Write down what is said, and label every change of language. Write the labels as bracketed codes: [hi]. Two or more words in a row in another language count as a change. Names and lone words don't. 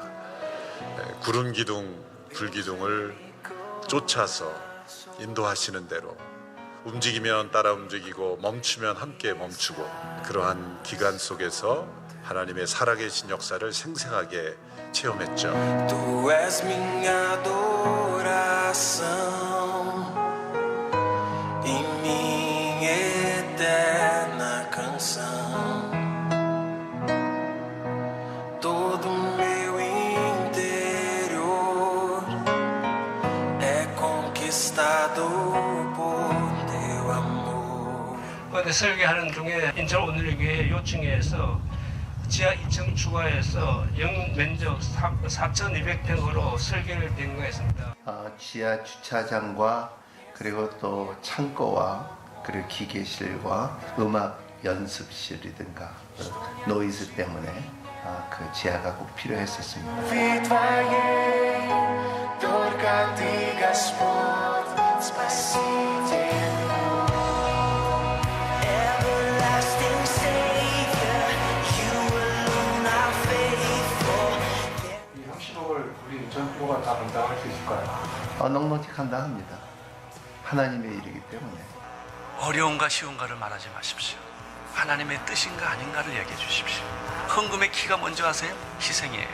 [ko] 구름 기둥, 불 기둥을 쫓아서 인도하시는 대로 움직이면 따라 움직이고 멈추면 함께 멈추고, 그러한 기간 속에서 하나님의 살아계신 역사를 생생하게 체험했죠. [pt] Tu és minha adoração e minha eterna canção. Todo meu interior é conquistado por teu amor. [ko] 그런데 설교하는 중에 인천 오늘교회 요층에서 지하 2층 추가해서 영 면적 4,200평으로 설계를 변경했습니다. 지하 주차장과 그리고 또 창고와 그리고 기계실과 음악 연습실이든가 노이즈 때문에 그 지하가 꼭 필요했었습니다. [ru] Vitvaje только ты, Господь, Спаситель мой. [en] Everlasting Savior, you alone are faithful. [ko] 이 형식을 우리 전부가 다 감당할 수 있을까요? 넉넉히 감당합니다. 하나님의 일이기 때문에. 어려운가 쉬운가를 말하지 마십시오. 하나님의 뜻인가 아닌가를 얘기해 주십시오. 헌금의 키가 뭔지 아세요? 희생이에요.